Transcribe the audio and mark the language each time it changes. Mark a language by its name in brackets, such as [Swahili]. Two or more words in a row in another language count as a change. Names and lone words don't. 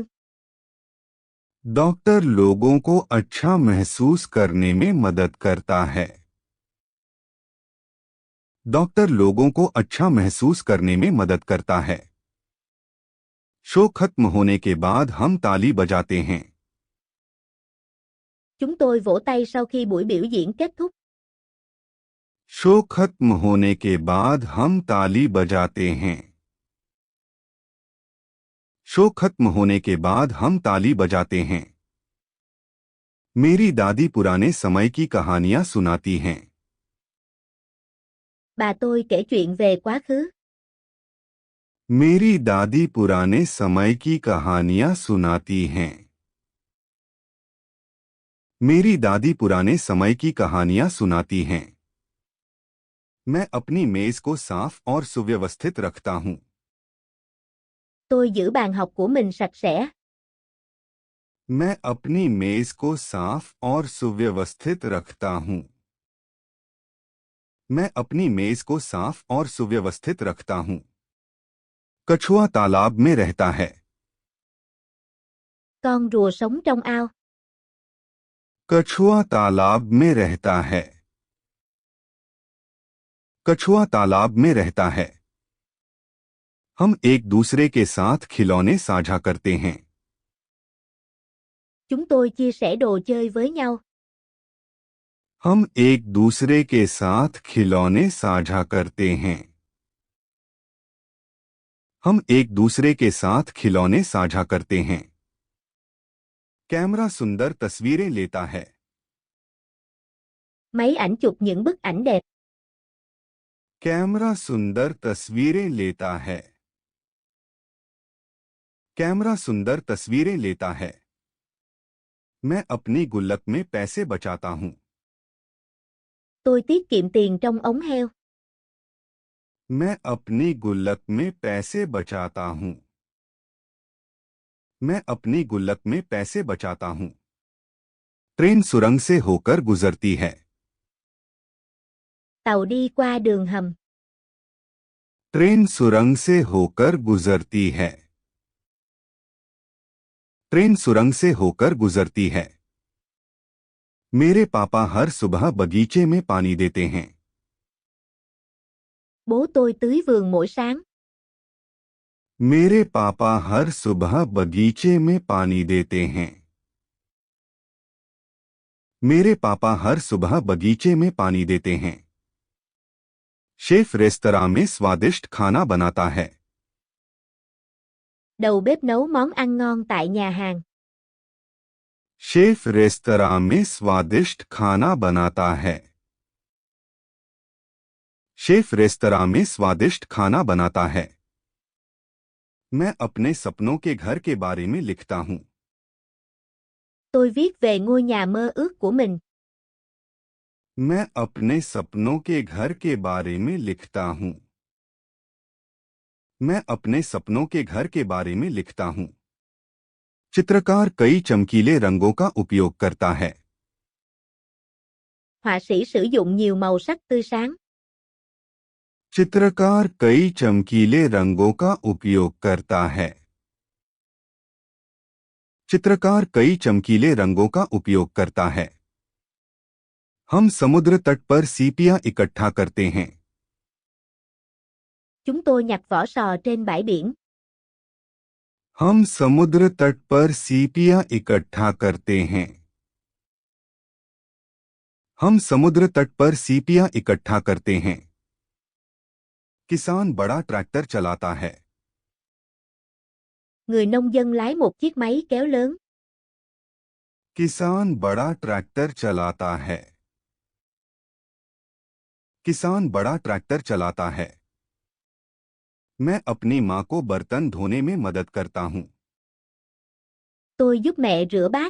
[Hindi] डॉक्टर लोगों को अच्छा महसूस करने में मदद करता है। डॉक्टर लोगों को अच्छा महसूस करने में मदद करता है। शो खत्म होने के बाद हम ताली बजाते हैं। [Vietnamese] Chúng tôi vỗ tay sau khi buổi biểu diễn kết thúc. [Hindi] शो खत्म होने के बाद हम ताली बजाते हैं। शो खत्म होने के बाद हम ताली बजाते हैं। मेरी दादी पुराने समय की कहानियां सुनाती हैं। [Vietnamese] Bà tôi kể chuyện về quá khứ. [Hindi] मेरी दादी पुराने समय की कहानियां सुनाती हैं। मेरी दादी पुराने समय की कहानियां सुनाती हैं। मैं अपनी मेज को साफ और सुव्यवस्थित रखता हूं। [Vietnamese] Tôi giữ bàn học của mình sạch sẽ. [Hindi] मैं अपनी मेज को साफ और सुव्यवस्थित रखता हूं। मैं अपनी मेज को साफ और सुव्यवस्थित रखता हूँ। कछुआ तालाब में रहता है। [Vietnamese] Con rùa sống trong ao. [Hindi] कछुआ तालाब में रहता है। कछुआ तालाब में रहता है। हम एक दूसरे के साथ खिलौने साझा करते हैं। [Vietnamese] Chúng tôi chia sẻ đồ chơi với nhau. [Hindi] हम एक दूसरे के साथ खिलौने साझा करते हैं। हम एक दूसरे के साथ खिलौने साझा करते हैं। कैमरा सुंदर तस्वीरें लेता है। [Vietnamese] Máy ảnh chụp những bức ảnh đẹp. [Hindi] कैमरा सुंदर तस्वीरें लेता है। कैमरा सुंदर तस्वीरें लेता है। मैं अपनी गुल्लक में पैसे बचाता हूँ। [Vietnamese] Tôi tiết kiệm tiền trong ống heo. [Hindi] मैं अपनी गुल्लक में पैसे बचाता हूँ। मैं अपनी गुल्लक में पैसे बचाता हूँ। ट्रेन सुरंग से होकर गुजरती है। [Vietnamese] Tàu đi qua đường hầm. [Hindi] ट्रेन सुरंग से होकर गुजरती है। ट्रेन सुरंग से होकर गुजरती है। मेरे पापा हर सुबह बगीचे में पानी देते हैं। [Vietnamese] Bố tôi tưới vườn mỗi sáng. [Hindi] मेरे पापा हर सुबह बगीचे में पानी देते हैं। मेरे पापा हर सुबह बगीचे में पानी देते हैं। शेफ रेस्तरां में स्वादिष्ट खाना बनाता है। [Vietnamese] Đầu bếp nấu món ăn ngon tại nhà hàng. [Hindi] शेफ रेस्तरां में स्वादिष्ट खाना बनाता है। शेफ रेस्तरां में स्वादिष्ट खाना बनाता है। मैं अपने सपनों के घर के बारे में लिखता हूँ। [Vietnamese] Tôi viết về ngôi nhà mơ ước của mình. [Hindi] मैं अपने सपनों के घर के बारे में लिखता हूँ। मैं अपने सपनों के घर के बारे में लिखता हूँ। चित्रकार कई चमकीले रंगों का उपयोग करता है। [Vietnamese] Họa sĩ sử dụng nhiều màu sắc tươi sáng. [Hindi] चित्रकार कई चमकीले रंगों का उपयोग करता है। चित्रकार कई चमकीले रंगों का उपयोग करता है। हम समुद्र तट पर सीपियां इकट्ठा करते हैं। [Vietnamese] Chúng tôi nhặt vỏ sò trên bãi biển. [Hindi] हम समुद्र तट पर सीपियां इकट्ठा करते हैं। हम समुद्र तट पर सीपियां इकट्ठा करते हैं। किसान बड़ा ट्रैक्टर चलाता है। [Vietnamese] Người nông dân lái một chiếc máy kéo lớn. [Hindi] किसान बड़ा ट्रैक्टर चलाता है। किसान बड़ा ट्रैक्टर चलाता है। मैं अपनी माँ को बर्तन धोने में मदद करता हूँ। [Vietnamese] Tôi giúp mẹ rửa bát.